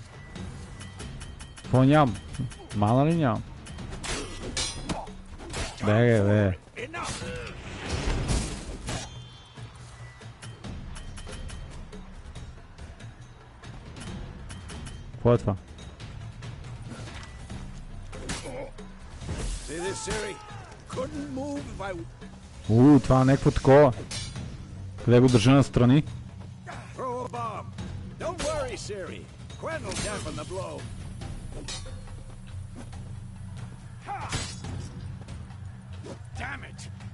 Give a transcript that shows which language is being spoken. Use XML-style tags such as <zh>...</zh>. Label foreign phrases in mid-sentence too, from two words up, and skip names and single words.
<bg>Какво нямам? Мана ли нямам? Бе, бе.</bg> <en>Enough!</en> <bg>Какво е това?</bg> <en>See this, Siri? Couldn't move if I</en> <bg>Това е някакво такова. Къде го държа настрани?</bg> <en>throw a bomb. Don't worry, Siri. Quen will dampen the blow. Damn it!</en>